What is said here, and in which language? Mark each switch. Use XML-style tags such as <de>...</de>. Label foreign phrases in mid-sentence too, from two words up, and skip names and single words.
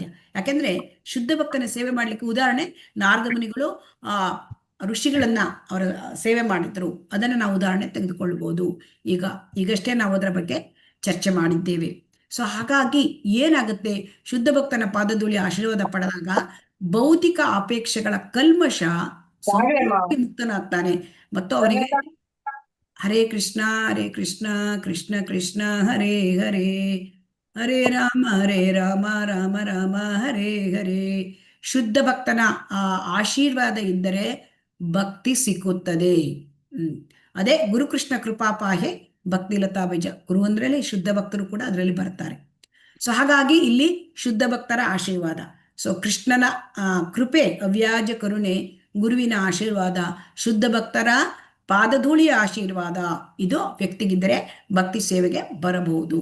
<kn>ಯಾಕೆಂದ್ರೆ ಶುದ್ಧ ಭಕ್ತನ ಸೇವೆ ಮಾಡ್ಲಿಕ್ಕೆ ಉದಾಹರಣೆ ನಾರದ ಮುನಿಗಳು ಋಷಿಗಳನ್ನ ಅವರ ಸೇವೆ ಮಾಡಿದ್ರು, ಅದನ್ನ ನಾವು ಉದಾಹರಣೆ ತೆಗೆದುಕೊಳ್ಬಹುದು. ಈಗಷ್ಟೇ ನಾವು ಅದರ ಬಗ್ಗೆ ಚರ್ಚೆ ಮಾಡಿದ್ದೇವೆ. ಸೊ ಹಾಗಾಗಿ ಏನಾಗುತ್ತೆ? ಶುದ್ಧ ಭಕ್ತನ ಪಾದಧೂಳಿ ಆಶೀರ್ವಾದ ಪಡೆದಾಗ ಭೌತಿಕ ಅಪೇಕ್ಷೆಗಳ ಕಲ್ಮಶ ಮುಕ್ತನಾಗ್ತಾನೆ ಮತ್ತು ಅವರಿಗೆ</kn> <sa>ಹರೇ ಕೃಷ್ಣ ಕೃಷ್ಣ ಕೃಷ್ಣ ಹರೇ ಹರೇ, ಹರೇ ರಾಮ ರಾಮ ರಾಮ ಹರೇ ಹರೇ.</sa> <kn>ಶುದ್ಧ ಭಕ್ತನ ಆ ಆಶೀರ್ವಾದ ಇದ್ದರೆ ಭಕ್ತಿ ಸಿಕ್ಕುತ್ತದೆ.</kn> <bn>ಅದೇ গুরুকৃষ্ণ কৃপাপাহে ভক্তি লতা বীজ.</bn> <kn>ಗುರು ಅಂದ್ರಲ್ಲಿ ಶುದ್ಧ ಭಕ್ತರು ಕೂಡ ಅದರಲ್ಲಿ ಬರ್ತಾರೆ. ಸೊ ಹಾಗಾಗಿ ಇಲ್ಲಿ ಶುದ್ಧ ಭಕ್ತರ ಆಶೀರ್ವಾದ. ಸೊ ಕೃಷ್ಣನ ಕೃಪೆ, ಅವ್ಯಾಜ ಕರುಣೆ, ಗುರುವಿನ ಆಶೀರ್ವಾದ, ಶುದ್ಧ ಭಕ್ತರ ಪಾದಧೂಳಿಯ ಆಶೀರ್ವಾದ, ಇದು ವ್ಯಕ್ತಿಗಿದ್ದರೆ ಭಕ್ತಿ ಸೇವೆಗೆ ಬರಬಹುದು.</kn>